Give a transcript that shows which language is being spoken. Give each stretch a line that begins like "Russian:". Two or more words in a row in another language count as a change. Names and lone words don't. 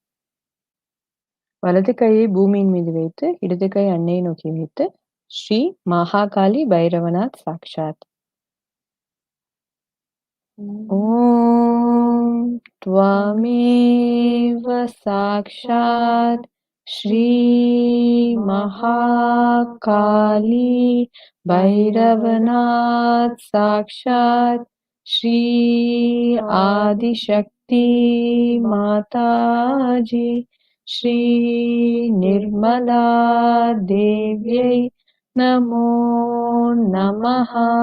Tamil: வலது கையை பூமியின் மீது வைத்து இடது கை அன்னையை நோக்கி வைத்து ஸ்ரீ மகாகாளி பைரவநாத் சாக்ஷாத்
Sanskrit: ஓம் त्वमेव साक्षात् श्री महाकाली भैरवनाथ साक्षात् श्री आदिशक्ति माताजी श्री निर्मला देव्यै नमो नमः।